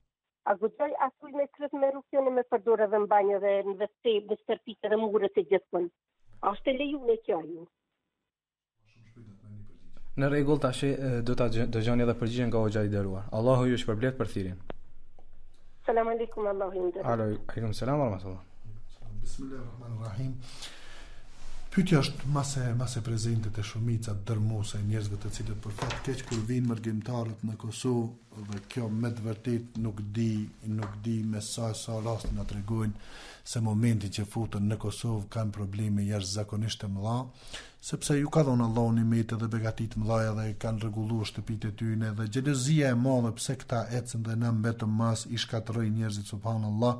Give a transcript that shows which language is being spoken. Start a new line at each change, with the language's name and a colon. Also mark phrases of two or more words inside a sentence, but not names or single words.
Albanian: A guxoj atë ujin me kryp me rukjone me përdor edhe në banjë dhe në vete me stërpikë edhe murët e gjithmonë. A është e lejuar kjo ju? Në rregull, tash do ta dëgjoni edhe përgjigjen nga hoxha i nderuar. Allahu ju shpërblet për thirrjen.
Arabic: السلام عليكم,
Albanian: Allahu ju nderuar.
Arabic: عليكم السلام ورحمة الله. بسم الله الرحمن الرحيم.
Albanian: Pyetja është mase prezente të shumica dërmuese e njerëzve të cilët për fat keq kur vinë mërgjimtarët në Kosovë dhe kjo me të vërtet nuk di me sa rast na tregojnë se momenti që futën në Kosovë kanë probleme jashtëzakonisht të mëdha, sepse ju ka dhënë Allahu nimet dhe begati të mëdha dhe kanë rregulluar shtëpitë e tyre dhe xhelozia e madhe pse këta ecën dhe na mbetëm mas i shkatërrojnë njerëzit subhanallahu.